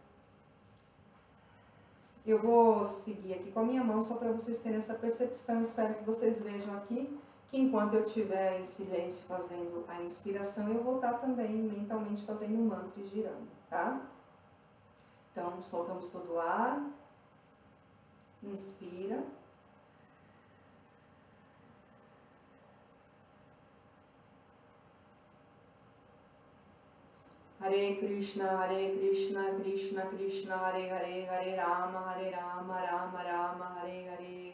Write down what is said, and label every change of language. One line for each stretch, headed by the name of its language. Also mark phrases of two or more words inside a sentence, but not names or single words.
Portuguese: Eu vou seguir aqui com a minha mão só para vocês terem essa percepção. Espero que vocês vejam aqui que enquanto eu estiver em silêncio fazendo a inspiração, eu vou estar também mentalmente fazendo o mantra e girando, tá? Então, soltamos todo o ar. Inspira.
Sanskrit: हरे कृष्ण, कृष्ण कृष्ण, हरे हरे, हरे राम, राम राम, हरे हरे,